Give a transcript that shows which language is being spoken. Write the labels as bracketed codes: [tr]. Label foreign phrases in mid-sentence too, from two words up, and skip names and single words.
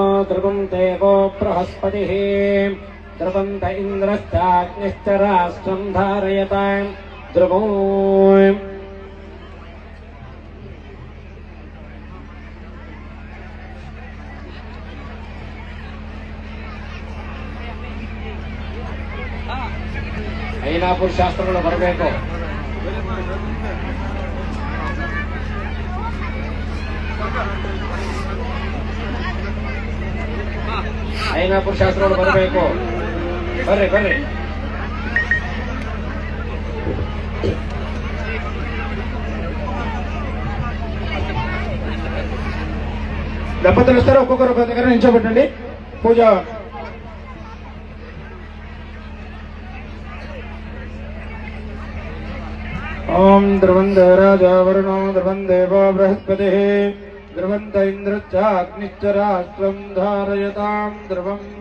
[sa] ಧ್ರುವಂ ತೇ ವೋ ಬೃಹಸ್ಪತಿಃ ಧ್ರುವಂ ತ ಇಂದ್ರಶ್ಚಾಗ್ನಿಶ್ಚರಾಷ್ಟ್ರಂ ಧಾರಯತಾಮ್ ಧ್ರುವೋ [kn] ಐನಾಪುರ ಶಾಸ್ತ್ರಗಳು ಬರಬೇಕು. ಐನಾಪುರ ಶಾಸ್ತ್ರಗಳು ಬರಬೇಕು. ಬರ್ರಿ ಬರ್ರಿ. [te] దంపతులు వస్తారు, ఒక్కొక్కరు ఒక దగ్గర నిల్చోబెట్టండి. [sa] పూజ ఓం ధ్రువం రాజా వరుణో ధ్రువం దేవో బృహస్పతిః ధ్రువంత ఇంద్రశ్చాగ్నిశ్చరాష్ట్రం ధారయతాం ధ్రువం